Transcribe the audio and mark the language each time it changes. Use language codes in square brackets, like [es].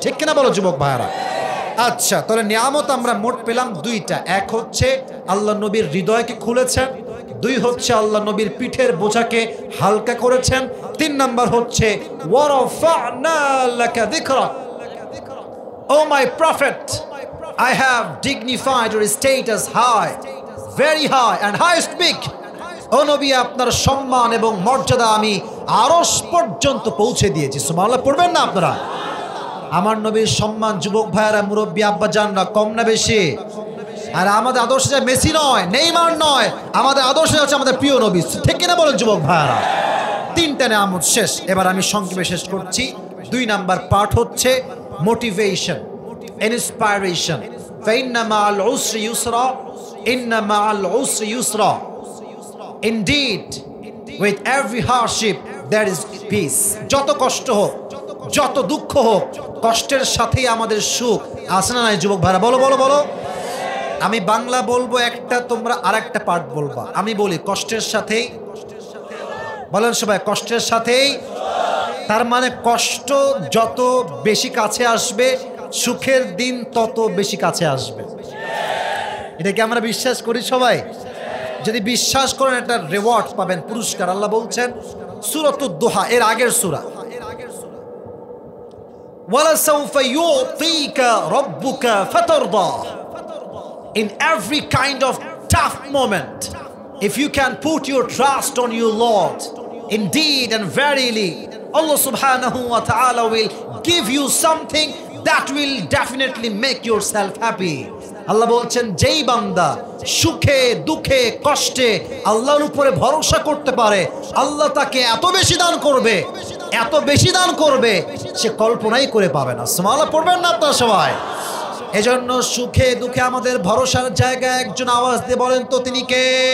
[bn] ঠিক কিনা বলো যুবক ভাইরা? আচ্ছা, তাহলে নিয়ামত আমরা মোট পেলাম 2টা। এক হচ্ছে আল্লাহ নবীর হৃদয়কে খুলেছেন, 2 হচ্ছে আল্লাহ নবীর পিঠের বোঝাকে হালকা করেছেন, 3 নাম্বার হচ্ছে [ar] ওয়ারাফা'না লাকা যিকরাক। [en] O my prophet, I have dignified your status high, very high and highest big. [bn] ও নবী, আপনার সম্মান এবং মর্যাদা আমি আরশ পর্যন্ত পৌঁছে দিয়েছি। সুবহানাল্লাহ পড়বেন না আপনারা? আমার নবীর সম্মান যুবক ভাইয়েরা, মুরব্বী আব্বা জানরা, কম না বেশি? আর আমাদের আদর্শ যে মেসি নয়, নেইমার নয়, আমাদের আদর্শ হচ্ছে আমাদের প্রিয় নবী। ঠিক কিনা বলেন যুবক ভাইয়েরা? 3টা নিয়ামত শেষ। এবার আমি সংক্ষেপে শেষ করছি। 2 নাম্বার পার্ট হচ্ছে মোটিভেশন, ইন্সপাইরেশন। [ar] ফাইন্না মাআল উসরি ইউসরা, ইন্না মাআল উসরি ইউসরা। [en] Indeed, with every hardship there is peace. [bn] যত কষ্ট হোক, যত দুঃখ হোক, কষ্টের সাথেই আমাদের সুখ আছে না নাই যুবক ভাইরা? বলো বলো বলো। আমি বাংলা বলবো একটা, তোমরা আরেকটা পার্ট বলবা। আমি বলি কষ্টের সাথেই, বলেন সবাই কষ্টের সাথেই। তার মানে কষ্ট যত বেশি কাছে আসবে সুখের দিন তত বেশি কাছে আসবে। এটা কি আমরা বিশ্বাস করি সবাই? যদি বিশ্বাস করেন একটা রিওয়ার্ড পাবেন, পুরস্কার। আল্লাহ বলছেন সূরাতুদ দুহা এর আগের সূরা, [ar] ওয়ালাসাউফা ইউতিকা রাব্বুকা ফাতারদা। [en] In every kind of tough moment, if you can put your trust on your Lord, indeed and verily Allah subhanahu wa ta'ala will give you something that will definitely make yourself happy. [bn] আল্লাহ বলছেন যেই বান্দা সুখে দুঃখে কষ্টে আল্লাহর উপরে ভরসা করতে পারে, আল্লাহ তাকে এত বেশি দান করবে, এত বেশি দান করবে সে কল্পনাই করে পাবে না। সুবহানাল্লাহ পড়বেন না আপনারা সবাই? এজন্য সুখে দুঃখে আমাদের ভরসার জায়গায় একজন আওয়াজ দিয়ে বলেন তো তিনি কে?